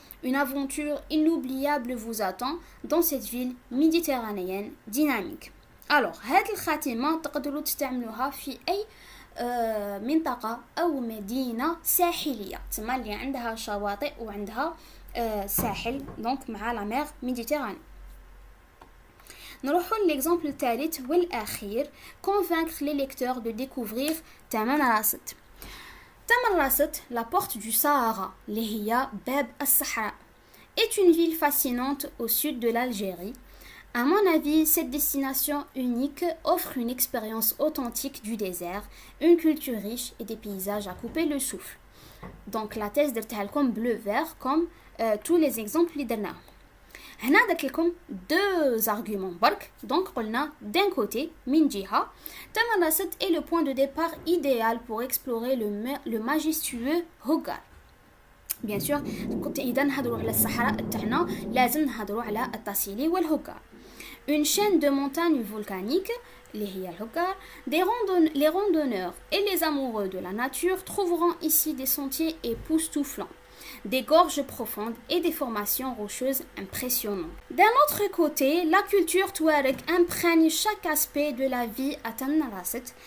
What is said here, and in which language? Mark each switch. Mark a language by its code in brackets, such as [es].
[fr] Une aventure inoubliable vous attend dans cette ville méditerranéenne dynamique. [ar] Alors, هاد الخاتمة تقدروا تستعملوها في أي منطقة أو مدينة ساحلية تسمى اللي عندها شواطئ وعندها ساحل دونك مع [fr] la mer Méditerranée. [ar] نروحوا [fr] l'exemple [ar] الثالث والأخير [fr] convaincre les lecteurs de découvrir Tamanrasset. Tamanrasset, la porte du Sahara, [ar] اللي هي باب الصحراء, [fr] est une ville fascinante au sud de l'Algérie. À mon avis, cette destination unique offre une expérience authentique du désert, une culture riche et des paysages à couper le souffle. Donc la thèse [ar] درتها لكم [fr] bleu-vert comme tous les exemples [ar] اللي درناهم. هنا درت لكم [fr] deux arguments [ar] برك. [fr] Donc قلنا d'un côté [ar] من جهة [fr] Tamanrasset est le point de départ idéal pour explorer le majestueux Hogar. [ar] Bien sûr كنت إذا نهضروا على الصحراء تاعنا لازم نهضروا على التاسيلي والهوغار. [fr] Une chaîne de montagnes volcaniques, les randonneurs et les amoureux de la nature trouveront ici des sentiers époustouflants, des gorges profondes et des formations rocheuses impressionnantes. D'un autre côté, la culture touareg imprègne chaque aspect de la vie à Tamanrasset.